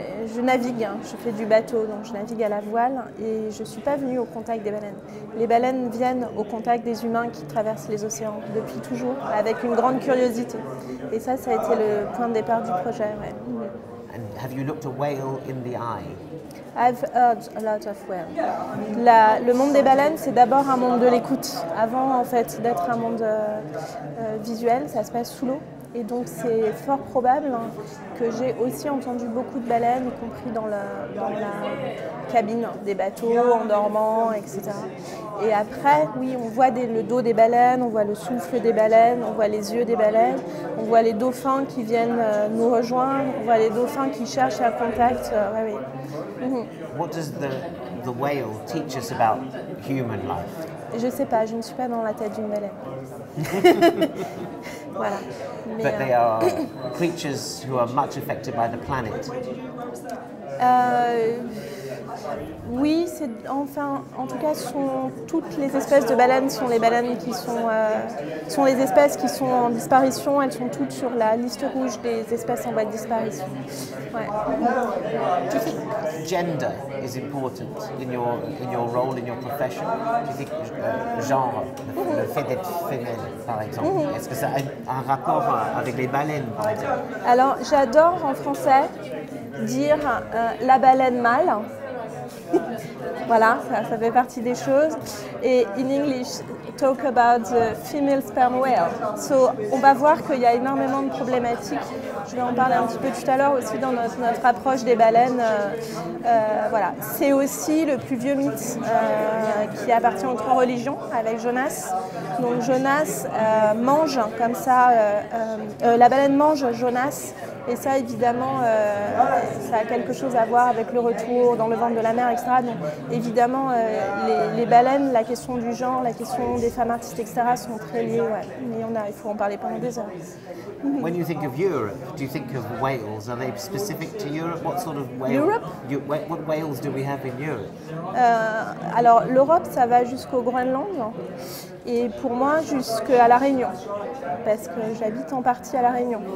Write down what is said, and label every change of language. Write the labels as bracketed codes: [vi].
[fr] Je navigue, hein, je fais du bateau, donc je navigue à la voile et je ne suis pas venue au contact des baleines. Les baleines viennent au contact des humains qui traversent les océans depuis toujours, avec une grande curiosité. Et ça a été le point de départ du projet. Ouais. [en] And have you looked a whale in the eye? I've heard a lot of whales. [fr] Le monde des baleines, c'est d'abord un monde de l'écoute. Avant, en fait, d'être un monde visuel, ça se passe sous l'eau. Et donc c'est fort probable que j'ai aussi entendu beaucoup de baleines, y compris dans la cabine des bateaux, en dormant, etc. Et après, oui, on voit le dos des baleines, on voit le souffle des baleines, on voit les yeux des baleines, on voit les dauphins qui viennent nous rejoindre, on voit les dauphins qui cherchent un contact. Ouais, oui. [en] What does the whale teach us about human life? [fr] Je ne sais pas, je ne suis pas dans la tête d'une baleine. Voilà. Mais, [en] but they are creatures who are much affected by the planet. [fr] Oui, enfin, en tout cas, toutes les espèces de baleines sont les baleines qui sont les espèces qui sont en disparition. Elles sont toutes sur la liste rouge des espèces en voie de disparition. Ouais. [en] Do you think gender is important in your role, in your profession? Do you think [fr] genre, le fait d'être femelle, par exemple, est-ce que ça a un rapport avec les baleines, par exemple? Alors, j'adore en français dire la baleine mâle. Voilà, ça fait partie des choses. [en] Et in English, talk about the female sperm whale. [fr] So, on va voir qu'il y a énormément de problématiques. Je vais en parler un petit peu tout à l'heure aussi dans notre approche des baleines. Voilà, c'est aussi le plus vieux mythe qui appartient aux trois religions avec Jonas. Donc Jonas mange comme ça, la baleine mange Jonas. Et ça, évidemment, ça a quelque chose à voir avec le retour dans le ventre de la mer, etc. Donc, évidemment, les baleines, la question du genre, la question des femmes artistes, etc., sont très liées. Ouais. Mais il faut en parler pendant des heures. [en] When you think of Europe, do you think of whales? Are they specific to Europe? What sort of whale? Europe? What whales do we have in Europe? [fr] Alors, l'Europe, ça va jusqu'au Groenland. Et pour moi, jusqu'à La Réunion, parce que j'habite en partie à La Réunion.